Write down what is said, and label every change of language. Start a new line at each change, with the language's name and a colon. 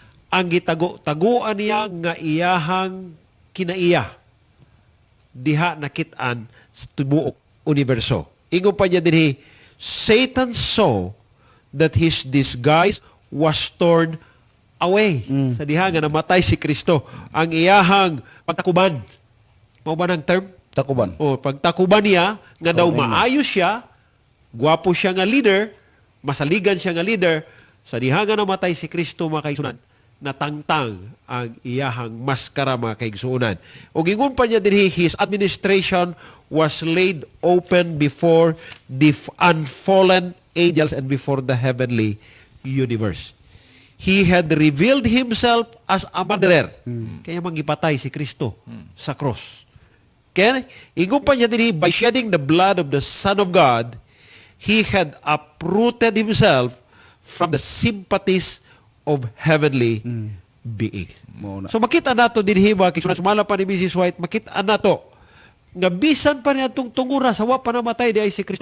Cebuano: ang gitago-taguan niya nga iyahang kinaiya diha nakit-an sa tibuok universo. Ingon pa niya dinhi,
English: Satan saw that his disguise was torn away.
Cebuano: Sa diha nga namatay si Kristo, ang iyahang pagtakuban. Mao ba ng term? Takuban. O pagtakuban niya nga daw amen. maayos siya, gwapo siya nga leader, masaligan siya nga leader, sa diha nga namatay si Kristo mga kaigsunan, natangtang ang iyahang maskara mga kaigsunan. O gingon pa niya dinhi,
English: his administration was laid open before the unfallen angels and before the heavenly universe. He had revealed himself as a murderer.
Cebuano: Kaya manggipatay si Kristo sa cross. Kaya, ingon pa niya dinhi,
English: by shedding the blood of the Son of God, he had uprooted himself from the sympathies of heavenly beings. Mao na. So makita nato dinhi mga kaigsunan, sumala pa ni Mrs. White, makita nato nga bisan pa niya itong tungura sa wa pa namatay di ay si Kristo.